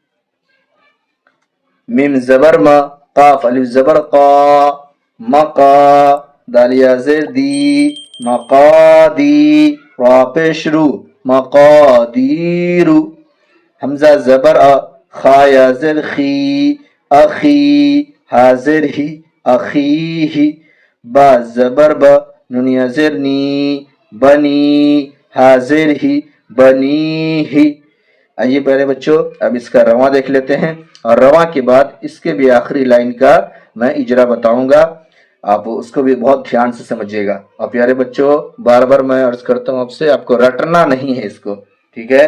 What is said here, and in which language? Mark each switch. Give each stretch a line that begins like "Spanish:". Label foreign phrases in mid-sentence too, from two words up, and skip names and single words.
Urdu: میم زبر ما قاف الف زبر قا مقا دال یا زیر دی مقادی را پیشرو مقادیرو حمزہ زبر ا خا یا زر خی اخی حاضر ہی اخیہ با زبر با نون یا زر نی بنی حاضر ہی بنی ہی. آئیے پہلے بچوں اب اس کا رواں دیکھ لیتے ہیں، اور رواں کے بعد اس کے بھی آخری لائن کا میں اجرا بتاؤں گا، آپ اس کو بھی بہت دھیان سے سمجھیے گا. اور پیارے بچوں بار بار میں عرض کرتا ہوں آپ سے، آپ کو رٹنا نہیں ہے اس کو، ٹھیک ہے؟